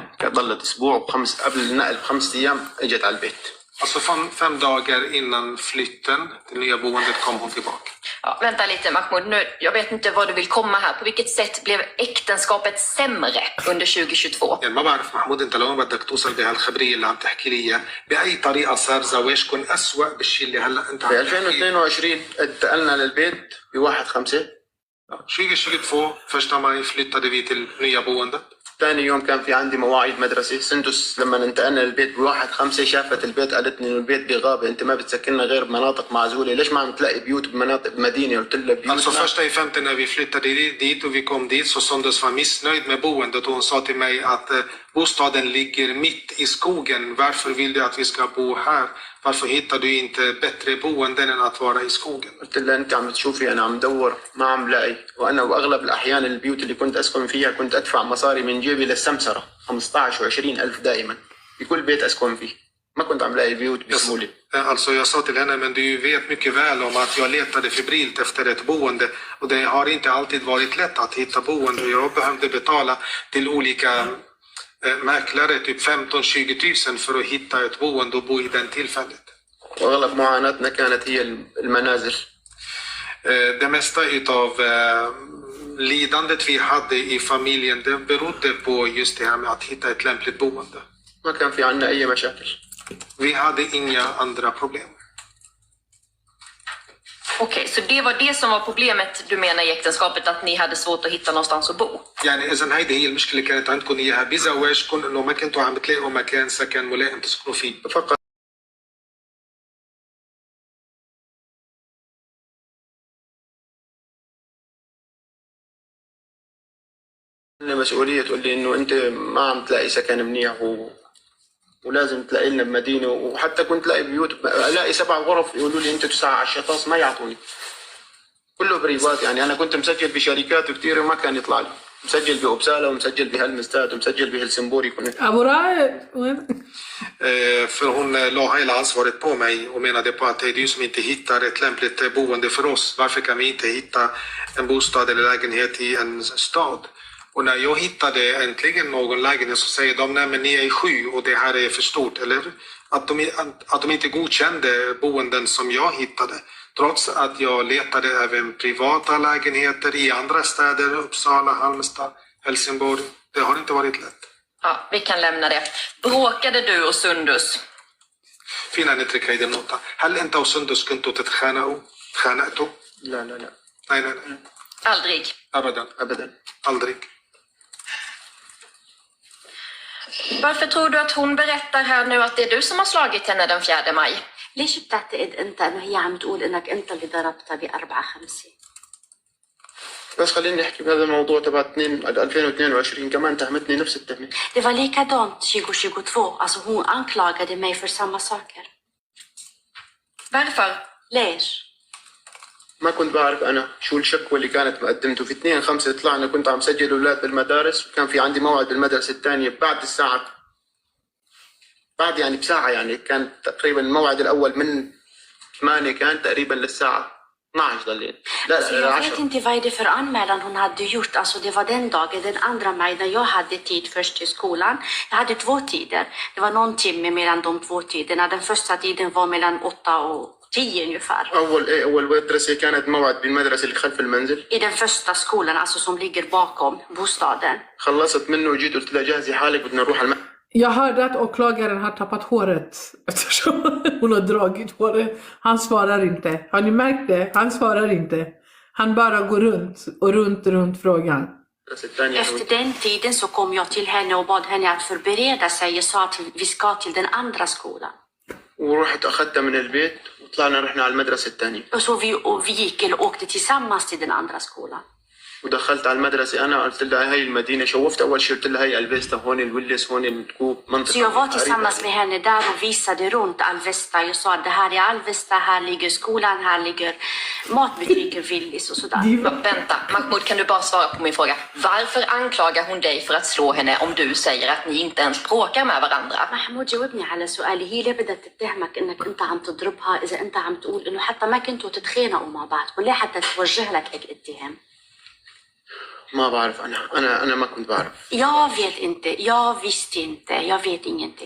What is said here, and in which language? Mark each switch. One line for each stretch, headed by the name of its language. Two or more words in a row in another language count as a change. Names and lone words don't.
Arabic: ظلت أسبوع قبل النقل ب5 أيام اجت على البيت.
Swedish: Alltså 5 dagar innan flytten till nya boendet kom hon tillbaka. Ja, vänta lite Mahmoud, nu, jag vet inte vad du vill komma här. På vilket sätt blev äktenskapet sämre under 2022?
Arabic: يعني ما بعرف محمود انت لو ما بدك توصل بهالخبريه اللي عم تحكي لي اياها، باي طريقه صار زواجكم اسوء بالشيء اللي هلا انت عم في تحكي؟ 2022 انتقلنا للبيت ب1/5.
Swedish: 2022 1 maj flyttade vi till nya boendet.
Arabic: ثاني يوم كان في عندي مواعيد مدرسة. سندس لما انتقلنا للبيت ب1/5 شافت البيت، قالت لي انه البيت بغابة، انت ما بتسكننا غير بمناطق معزولة، ليش ما عم تلاقي بيوت بمناطق بمدينة؟ قلت لها بيوت.
Swedish: Alltså första i 5 när vi flyttade dit och vi kom dit så Sondus var missnöjd med boendet och hon sa till mig att bostaden ligger mitt i skogen. Varför vill du att vi ska bo här? Varför hittar du inte bättre boenden än att vara i skogen?
Arabic: قلت لها انت عم تشوفي انا عم دور ما عم لاقي، وانا واغلب الاحيان البيوت اللي كنت اسكن فيها كنت ادفع مصاري من جيبي للسمسرة 15 و20 ألف دائما بكل بيت اسكن فيه. ما كنت عم لاقي بيوت بسهولة.
Swedish: Alltså jag sa till henne, men du vet mycket väl om att jag letade febrilt efter ett boende och det har inte alltid varit lätt att hitta boende. Jag behövde betala till olika mäklare typ 15-20 000 för att hitta ett boende och bo i den tillfället.
Arabic: وأغلب معاناتنا كانت هي المنازل.
Swedish: Det mesta utav lidandet vi hade i familjen, det berodde på just det här med att hitta ett lämpligt boende.
Arabic: ما كان في عنا أي مشاكل.
Swedish: Vi hade inga andra problem. Okej, så det var det som var problemet du menar i äktenskapet, att ni hade svårt att hitta någonstans att bo?
Arabic: يعني إذا هيدي هي المشكلة كانت عندكم إياها بزواجكم، إنه ما كنتوا عم تلاقوا مكان سكن ملائم تسكنوا فيه. فقط مسؤولية تقول لي إنه أنت ما عم تلاقي سكن منيح ولازم تلاقي لنا بمدينة. وحتى كنت لاقي بيوت الاقي 7 غرف يقولوا لي انت تسعى على الشطاس ما يعطوني، كله بريفات. يعني انا كنت مسجل بشركات كثيره وما كان يطلع لي، مسجل بأوبسالا ومسجل بهالمستاد ومسجل بهلسنبوري. أبو رائد
Swedish: För hon la hela ansvaret på mig och menade på att det är du som inte hittar ett lämpligt boende för oss. Varför kan vi inte hitta en bostad eller lägenhet i en stad? Och när jag hittade äntligen någon lägenhet så säger de, nej men ni är 7 och det här är för stort. Eller att de inte godkände boenden som jag hittade. Trots att jag letade även privata lägenheter i andra städer, Uppsala, Halmstad, Helsingborg. Det har inte varit lätt. Ja, vi kan lämna det. Bråkade du och Sundus?
Arabic: فينا نترك هيدي النقطة. هل أنت وسندس كنتوا تخانقتوا؟ لا لا لا.
Swedish: Nej, nej, nej. Aldrig?
Arabic: أبدا. أبدا.
Swedish: Aldrig. Varför tror du att hon berättar här nu att det är du som har slagit henne den 4 maj?
Arabic: ليش بتعتقد انت انه هي عم تقول انك انت اللي ضربتها ب4/5؟ بس خليني نحكي بهذا الموضوع تبع 2022 كمان تهمتني نفس التهمة.
Swedish: Det var likadant 2022. Alltså hon anklagade mig för samma saker. Varför?
Arabic: ليش؟ ما كنت بعرف أنا شو الشكوى اللي كانت مقدمته. في 2/5 طلعنا كنت عم سجل أولاد بالمدارس وكان في عندي موعد بالمدرسة الثانية بعد الساعة، بعد يعني بساعة. يعني كان تقريبا الموعد الأول من 8 كان تقريبا للساعة 12 ضلين. لا
Swedish: Så
Arabic: لا
Swedish: jag 10. vet inte vad är det för anmälan hon hade gjort. Alltså det var den dagen, den 2 maj, när jag hade tid först till skolan. Jag hade 2 tider. Det var någon timme mellan de 2 tiderna. Den första tiden var mellan 8 och 10 ungefär.
Arabic: أول مدرسة كانت موعد بالمدرسة اللي خلف المنزل.
Swedish: I den första skolan, alltså som ligger bakom bostaden.
Arabic: خلصت منه وجيت قلت لها جهزي حالك بدنا نروح على
Swedish: Jag hörde att åklagaren har tappat håret eftersom hon har dragit håret. Han svarar inte. Har ni märkt det? Han svarar inte. Han bara går runt frågan. Efter den tiden så kom jag till henne och bad henne att förbereda sig. Jag sa att vi ska till den andra skolan.
Arabic: ورحت أخذتها من البيت وطلعنا رحنا على المدرسة الثانية.
Swedish: Och så vi gick eller åkte tillsammans till den andra skolan.
Arabic: ودخلت على المدرسة أنا قلت لها هاي المدينة. شوفت أول شيء قلت لها هاي الفيستا هون الويلس هون الكوب منطقة.
Swedish: Så jag var tillsammans med henne där och visade runt Alvesta. Jag sa att det här är Alvesta, här ligger skolan, här ligger matbutiker, Willys och sådär. Vänta, Mahmoud, kan du bara svara på min fråga? Varför anklagar hon dig för att slå henne om du säger att ni inte ens bråkar med varandra?
Arabic: محمود جاوبني على سؤالي. هي ليه بدها تتهمك انك انت عم تضربها اذا انت عم تقول انه حتى ما كنتوا تتخانقوا مع بعض؟ وليه حتى توجه لك هيك اتهام؟ ما بعرف أنا ما كنت بعرف.
Swedish: Jag vet inte, jag visste inte, jag vet ingenting.